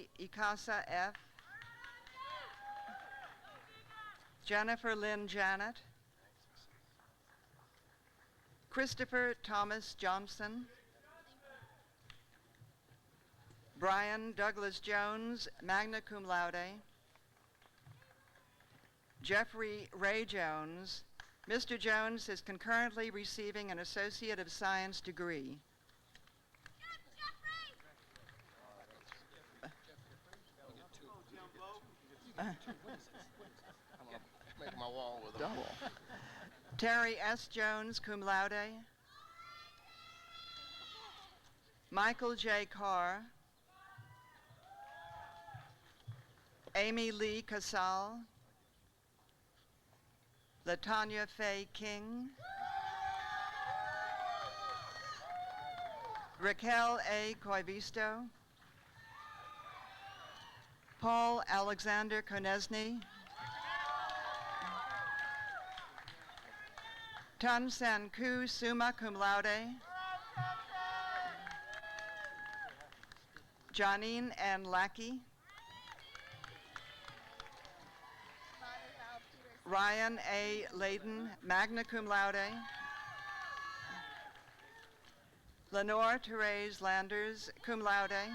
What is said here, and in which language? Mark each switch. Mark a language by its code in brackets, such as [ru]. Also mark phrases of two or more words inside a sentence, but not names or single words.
[en] Ikasa F., Jennifer Lynn Janet, Christopher Thomas Johnson, Brian Douglas Jones, [la] magna cum laude, [en] Jeffrey Ray Jones. Mr. Jones is concurrently receiving an Associate of Science degree. Make my wall with a double. Terry S. Jones, [la] cum laude. [en] Michael J. Carr. Amy Lee Casal. Latanya Faye King. Raquel A. Coivisto. Paul Alexander Konesny. Tun San Ku, [la] summa cum laude. [en] Janine N. Lackey. Ryan A. [la] Layden, magna cum laude. [en] Lenore Therese Landers, [la] cum laude.